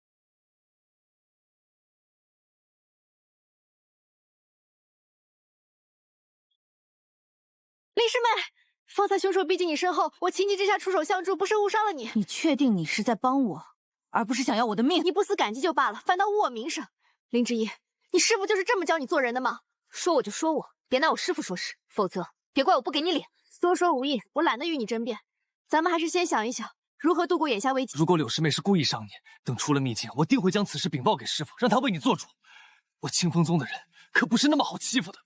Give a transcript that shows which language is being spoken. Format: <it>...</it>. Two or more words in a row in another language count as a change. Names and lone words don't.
<zh>林师妹，方才凶手逼近你身后，我情急之下出手相助，不慎误伤了你。你確定你是在幫我，而不是想要我的命？你不思感激就罷了，反倒污我名聲。林之一，你師父就是這麼教你做人的嗎？說我就說我，別拿我師父說事，否則別怪我不給你臉。多說無益，我懶得與你爭辯。咱們還是先想一想如何度過眼下危機。如果柳師妹是故意傷你，等出了秘境，我定會將此事稟報給師父，讓他為你做主。我清風宗的人可不是那麼好欺負的。</zh>